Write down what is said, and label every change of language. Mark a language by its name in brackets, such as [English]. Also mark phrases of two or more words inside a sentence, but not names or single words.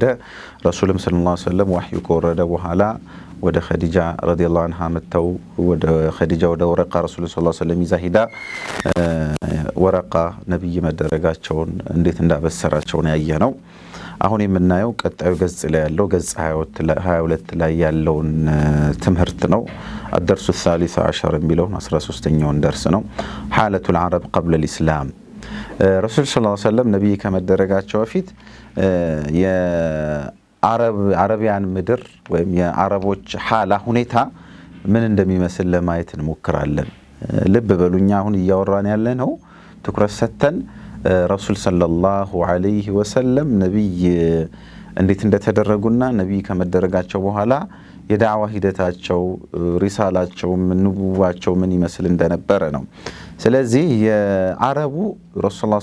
[Amharic] ረሱልም [Arabic] صلى الله عليه وسلم [Amharic] ወህዩ ከወረደ በኋላ ወደ ኸዲጃ [Arabic] رضي الله عنها [Amharic] መተው ወደ ኸዲጃ ወደ ወረቃ ረሱል [Arabic] صلى الله عليه وسلم [Amharic] ይዛ ሂዳ ወረቃ ነብይ መደረጋቸውን እንዴት እንዳበሰራቸው ነው ያየነው። አሁን የምናየው ቀጣዩ ገጽ ላይ ያለው ገጽ 22 ላይ ያለውን ትምህርት ነው። [Arabic] الدرس الثالث عشر [Amharic] የሚለው 13ኛውን ደርስ ነው። [Arabic] حالة العرب قبل الإسلام [Amharic] ረሱል [Arabic] صلى الله عليه وسلم [Amharic] ነብይ ከመደረጋቸው በፊት የአረቢያን ምድር ወይም የአረቦች ሐላ ሁኔታ ምን እንደሚመስል ለማየት እንሞክራለን። ልብ በሉኛ አሁን እያወራን ያለ ነው ትኩረት ሰጥተን ረሱል [Arabic] صلى الله عليه وسلم [Amharic] ነብይ እንዴት እንደተደረጉና ነብይ ከመደረጋቸው በኋላ የዳዕዋ ሂደታቸው ሪሳላቸው ንቡዋቸው ምን ይመስል እንደነበረ ነው። ስለዚህ የአረቡ ረሱል [Arabic] صلى الله عليه